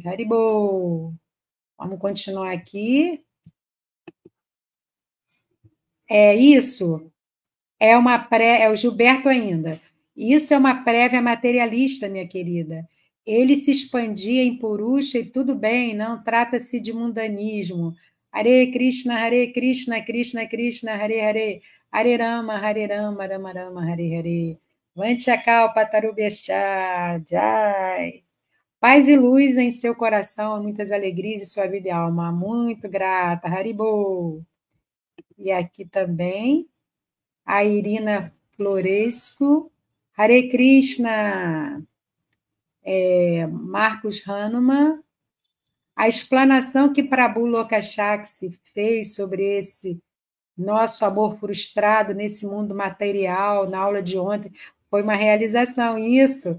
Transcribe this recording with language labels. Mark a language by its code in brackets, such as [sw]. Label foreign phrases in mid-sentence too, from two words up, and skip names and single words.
[pt] Haribo. Vamos continuar aqui. É isso. É o Gilberto ainda. Isso é uma prévia materialista, minha querida. Ele se expandia em Purusha e tudo bem, não trata-se de mundanismo. [sa] Hare Krishna, Krishna Krishna, Hare Hare, Hare Rama, Rama Rama, Hare Hare. Vanchakalpa Tarubhyascha, Jai. [pt] Paz e luz em seu coração, muitas alegrias em sua vida e alma. Muito grata, Haribo. E aqui também a Irina Floresco, [sa] Hare Krishna, [pt] Marcos Hanuman, a explanação que Prabhu Lokashakshi fez sobre esse nosso amor frustrado nesse mundo material, na aula de ontem, foi uma realização, isso.